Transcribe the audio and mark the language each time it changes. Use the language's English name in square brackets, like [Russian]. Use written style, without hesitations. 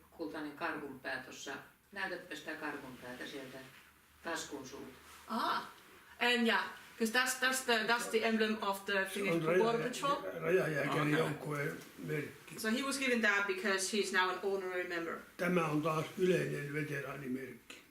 [Finnish] kultainen karhunpää tuossa. Näytäpä sitä karhunpäätä sieltä taskun suuta. [English] And yeah, because that's the emblem of the Finnish border patrol. [Finnish] Rajajääkärin joukkueen merkki. [English] So he was given that because he's now an honorary member. [Finnish] Tämä on taas yleinen veteraanimerkki.